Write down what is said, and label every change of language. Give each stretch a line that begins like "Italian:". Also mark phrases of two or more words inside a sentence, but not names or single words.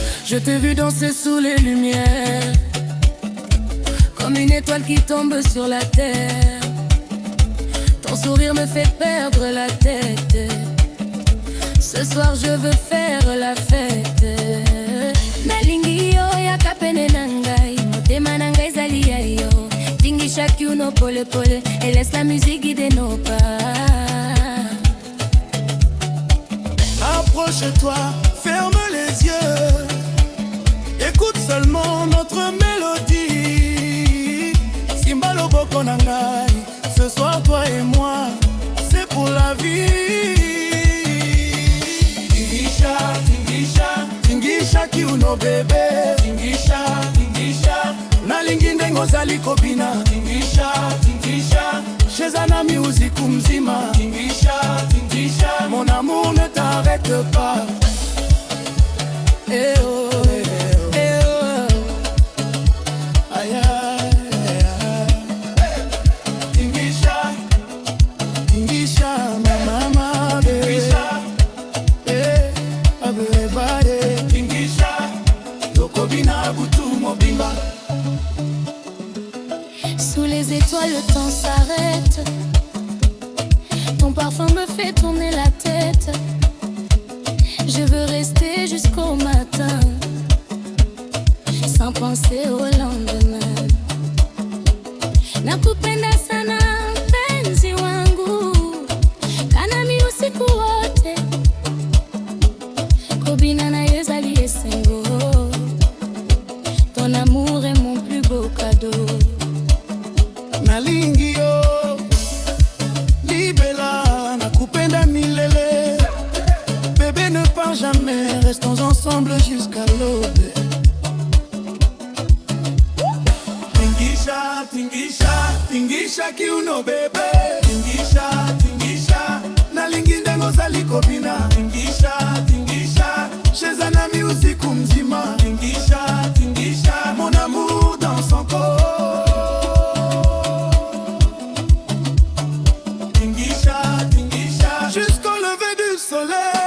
French: Je t'ai vu danser sous les lumières, comme une étoile qui tombe sur la terre. Ton sourire me fait perdre la tête. Ce soir je veux faire la fête.
Lingala: Nalingi yo yaka pene nangai, motema nangai ezali ya yo.
Swahili: Tingisha kiuno pole pole
French: et laisse la musique guider nos pas. Approche-toi, ferme les yeux, écoute seulement notre mélodie.
Lingala: Simba loboko nangai,
French: ce soir toi et moi, c'est pour la vie.
Swahili: Tingisha, tingisha, tingisha kiuno bébé. Tingisha, tingisha,
Lingala: nalingi ndengo zali kobina.
Swahili: Tingisha, tingisha, chezana music mzima. Tingisha, tingisha,
French: mon amour ne t'arrête pas. Eh oh, eh oh, aïe aïe.
Swahili: Tingisha, tingisha, mama baby.
English: Eh, everybody.
Swahili: Tingisha,
Lingala: tokobina butu mobimba.
French: Sous les étoiles le temps s'arrête. Ton parfum me fait tourner la tête. Je veux rester jusqu'au matin, sans penser au lendemain.
Swahili: Nakupenda sana mpenzi wangu, kanami usiku wote.
Lingala: Kobina na yezali esengo.
French: Ton amour est mon plus beau cadeau.
Lingala: Nalingi yo libela,
Swahili: nakupenda milele.
French: Bébé ne pars jamais, restons ensemble jusqu'à l'aube.
Swahili: Tingisha, tingisha, tingisha kiuno bébé. Tingisha, tingisha,
Lingala: nalingi ndengo zali kobina.
Swahili: Tingisha, tingisha, chezana music mzima. Tingisha, tingisha,
French: mon amour dans son corps.
Swahili: Tingisha, tingisha,
French: jusqu'au lever du soleil.